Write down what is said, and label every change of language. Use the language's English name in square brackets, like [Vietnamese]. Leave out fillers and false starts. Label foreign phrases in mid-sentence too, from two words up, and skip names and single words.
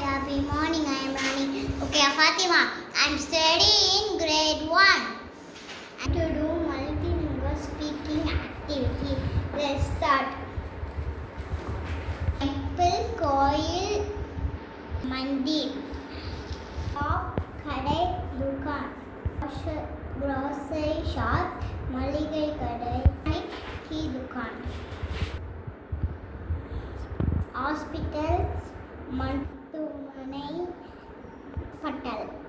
[English] Happy morning. I am Rani. Okay, Fatima. I am studying grade 1. And to do multilingual speaking activity. Let's start. Temple, [Tamil] Koil, Mandir. [English] Shop, Kadai, Dukan. Grocery shop, [Tamil] Maligai Kadai, [English] Tea Dukan. Hospitals, Mantumanai, Patel.